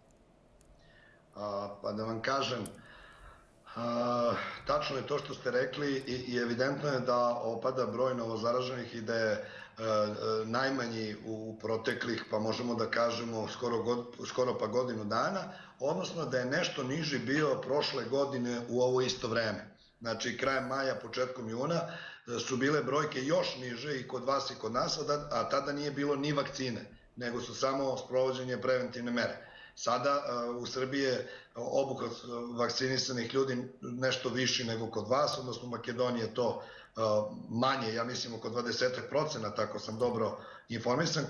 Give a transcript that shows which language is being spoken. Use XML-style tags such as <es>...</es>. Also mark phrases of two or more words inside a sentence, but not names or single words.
<sr>Па да вам кажем, тачно е тоа што сте рекли и евидентно е да опада број новозаражених и да е најмањи у протеклих, па можемо да кажемо скоро па годину дана, односно да е нешто нижи био прошле godine u ovo isto vreme. Znači, krajem maja, početkom juna su bile brojke još niže i kod vas i kod nas, a tada nije bilo ni vakcine, nego su samo sprovođenje preventivne mere. Sada u Srbiji je obuhvat vakcinisanih ljudi nešto viši nego kod vas, odnosno u Makedoniji je to manje, ja mislim oko 20%, ako sam dobro informisan.</sr>